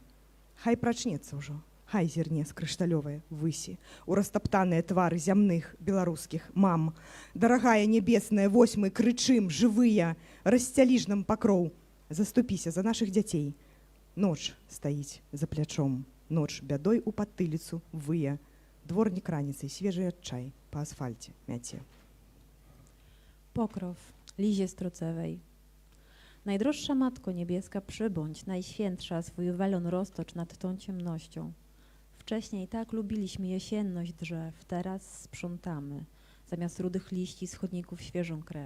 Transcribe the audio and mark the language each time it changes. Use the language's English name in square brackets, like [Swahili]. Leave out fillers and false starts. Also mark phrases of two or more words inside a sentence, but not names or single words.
[Belarusian] Хай прачнецца ўжо, хай зірне з крышталёвай высі у растаптаныя твары зямных беларускіх мам. Дарагая небесная, вось мы крычым, жывыя, расцялі ж нам пакроў, заступіся за нашых дзяцей. Ноч стаіць за плячом, ноч бядой у патыліцу вые, дворнік раніцай свежы адчай па асфальце мяце. [Polish] Pokrow, Lizie Strocewej. Najdroższa Matko Niebieska, przybądź, najświętsza, swój welon roztocz nad tą ciemnością. Wcześniej tak lubiliśmy jesienność drzew, teraz sprzątamy, zamiast rudych liści z chodników świeżą krew.